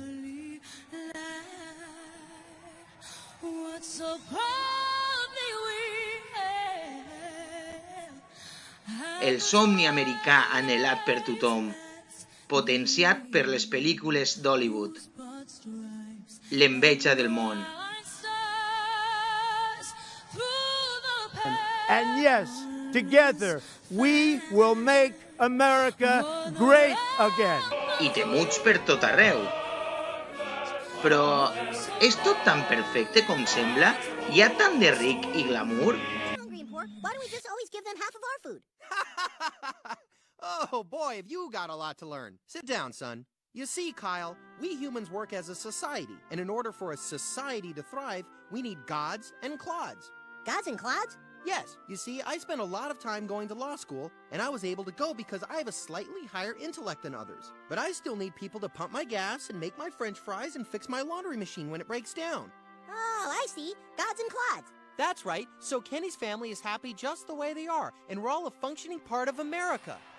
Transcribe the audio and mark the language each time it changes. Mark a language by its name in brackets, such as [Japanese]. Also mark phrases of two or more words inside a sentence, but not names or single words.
[Catalan] El somni americà anhelat per tothom, potenciat per les pel·lícules d'Hollywood. L'enveja del món. [English] And yes, together we will make America great again. [Catalan] I temuts per tot arreu. Però és tot tan perfecte com sembla? Hi ha tant de ric i glamour? [English] Why don't we just always give them half of our food? Oh, boy, have you got a lot to learn. Sit down, son. You see, Kyle, we humans work as a society, and in order for a society to thrive, we need gods and clods. Gods and clods? Yes, you see, I spent a lot of time going to law school, and I was able to go because I have a slightly higher intellect than others. But I still need people to pump my gas and make my French fries and fix my laundry machine when it breaks down. Oh, I see. Gods and clods. That's right, so Kenny's family is happy just the way they are, and we're all a functioning part of America.